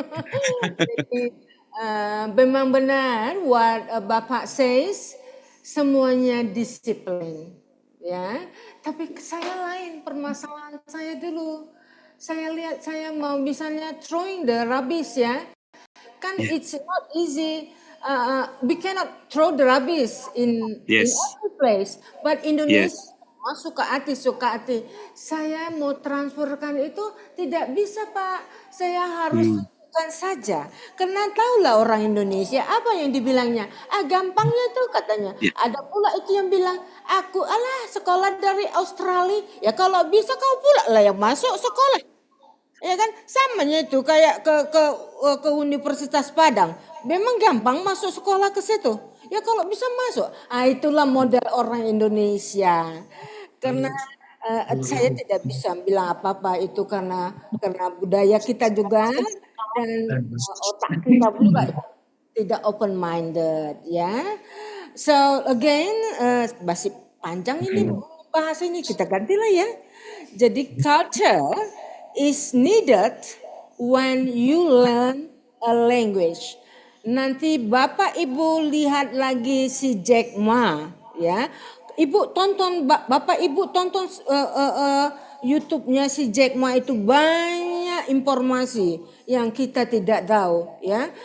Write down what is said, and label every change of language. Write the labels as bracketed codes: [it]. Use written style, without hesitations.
[id] Jadi memang benar [en] what Bapak says, [id] semuanya disiplin ya. Tapi saya lain, permasalahan saya dulu. Saya lihat saya mau misalnya [en] throwing the rubbish [id] ya. [en] Kan it's not easy. We cannot throw the rubbish in every place. [id] But Indonesia suka hati. Saya mau transferkan itu tidak bisa Pak. Saya harus lakukan saja. Karena tahulah orang Indonesia apa yang dibilangnya. Gampangnya tuh katanya. Ada pula itu yang bilang, aku sekolah dari Australia. Ya kalau bisa kau pula lah yang masuk sekolah. Ya kan samanya itu kayak ke Universitas Padang. Memang gampang masuk sekolah ke situ. Ya kalau bisa masuk. Itulah model orang Indonesia. Karena saya tidak bisa bilang apa-apa itu karena budaya kita juga dan otak kita juga tidak open minded ya. [en] So again [id] masih panjang ini bahasa ini, kita gantilah ya. [en] Jadi culture is needed when you learn a language. [id] Nanti Bapak Ibu lihat lagi si Jack Ma ya. Ibu tonton, Bapak Ibu tonton YouTube-nya si Jack Ma, itu banyak informasi yang kita tidak tahu ya.